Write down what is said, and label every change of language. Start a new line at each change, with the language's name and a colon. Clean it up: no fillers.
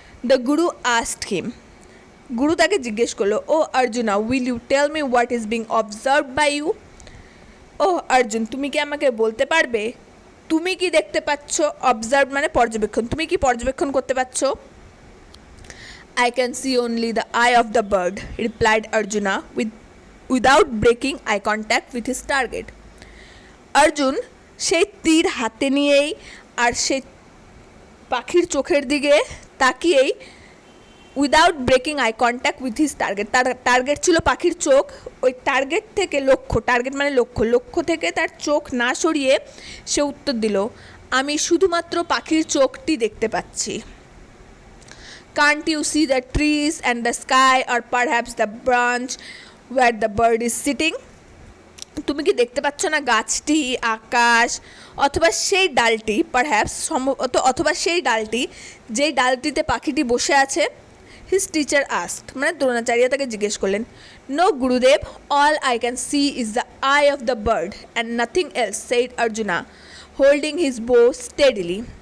English: the guru asked him,
Bangla: গুরু তাকে জিজ্ঞেস করলো,
English: O Arjuna, will you tell me what is being observed by you.
Bangla: ও অর্জুন, তুমি কি আমাকে বলতে পারবে তুমি কি দেখতে পাচ্ছ? অবজার্ভ মানে পর্যবেক্ষণ, তুমি কি পর্যবেক্ষণ করতে পারছ?
English: I can see only the eye of the bird, replied Arjuna without breaking eye contact with his target.
Bangla: Arjun সেই তীর হাতে নিয়েই আর সেই পাখির চোখের দিকে তাকিয়েই
English: without breaking eye contact with his target,
Bangla: তার টার্গেট ছিল পাখির চোখ, ওই টার্গেট থেকে লক্ষ্য, টার্গেট মানে লক্ষ্য থেকে তার চোখ না সরিয়ে সে উত্তর দিল, আমি শুধুমাত্র পাখির চোখটি দেখতে পাচ্ছি।
English: Can't you see the trees and the sky or perhaps the branch where the bird is sitting?
Bangla: তুমি কি দেখতে পাচ্ছ না গাছটি, আকাশ, অথবা সেই ডালটি, পারহ্যাপস সম্ভবত, অথবা সেই ডালটি যেই ডালটিতে পাখিটি বসে আছে?
English: his teacher asked,
Bangla: মানে দ্রোণাচার্য তাকে জিজ্ঞেস করলেন।
English: No Gurudev, all I can see is the eye of the bird and nothing else, said Arjuna holding his bow steadily.